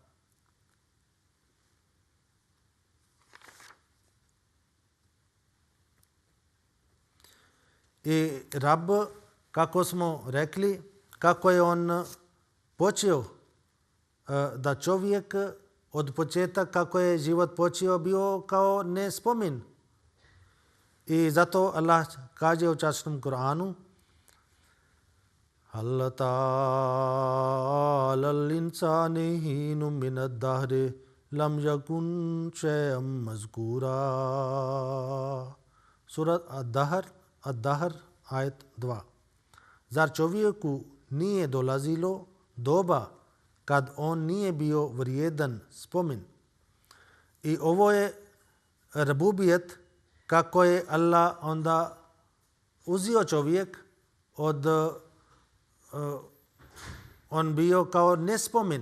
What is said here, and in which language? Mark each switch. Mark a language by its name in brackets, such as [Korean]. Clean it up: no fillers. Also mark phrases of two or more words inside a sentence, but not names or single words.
[Bosnian] I Rab, kako smo rekli, kako je on počeo da čovjek od početka kako je život počeo bio kao nespomin. I zato Allah kaže u časnom Kur'anu [Arabic] هل أتى على الإنسان حين من الدهر لم يكن شيئا مذكورا. [Bosnian] Surat Ad-Dahr, ajet 2. Zar čovjeku nije dolazilo doba kad on nije bio vrijedan spomin? I ovo je rububijet, kako je Allah onda uzio čovjek od on bio kao nespomin.